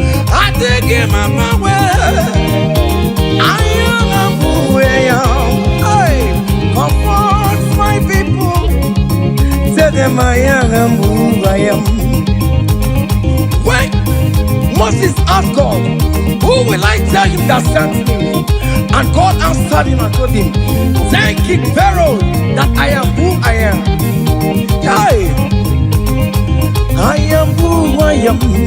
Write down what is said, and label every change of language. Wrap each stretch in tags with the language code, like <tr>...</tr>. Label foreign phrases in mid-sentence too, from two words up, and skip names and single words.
<en>I take in my power. I am who I am. Hey. Comfort my people. Tell them I am who I am. When Moses asked God, "Who will I tell you that sent me?" And God answered him and told him, "Thank King Pharaoh that I am who I am." Hey! I am who I am.</en>